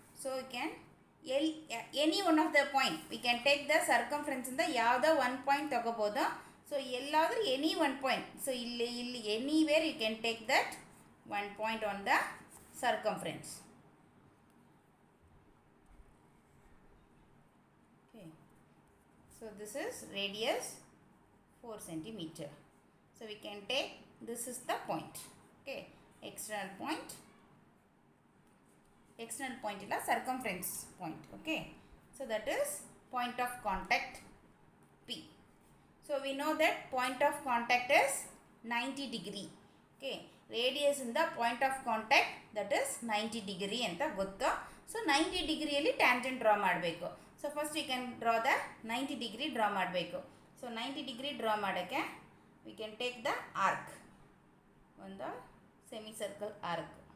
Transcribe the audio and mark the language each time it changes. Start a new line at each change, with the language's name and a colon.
English: so we can any one of the point we can take the ಸರ್ಕಂಫರೆನ್ಸಿಂದ
Kannada: ಯಾವುದೋ ಒಂದು point ತಗೋಬೋದು.
English: So ಎಲ್ಲಾದರೂ any one point. So ಇಲ್ಲಿ anywhere you can take that one point on the circumference. Okay, so this is radius 4 cm. So we can take, this is the point. Okay, external point illa circumference point. Okay, so that is point of contact P. So we know that point of contact is 90 degree. Okay, radius ಇಂದ point of contact that is 90 degree
Kannada: ಅಂತ ಗೊತ್ತು. So 90 ಡಿಗ್ರಿಯಲ್ಲಿ tangent draw ಮಾಡಬೇಕು. So
English: first we can draw the
Kannada: 90 degree draw ಮಾಡಬೇಕು.
English: So 90 degree draw ಮಾಡೋಕ್ಕೆ we can take the arc, ಒಂದು semi circle arc.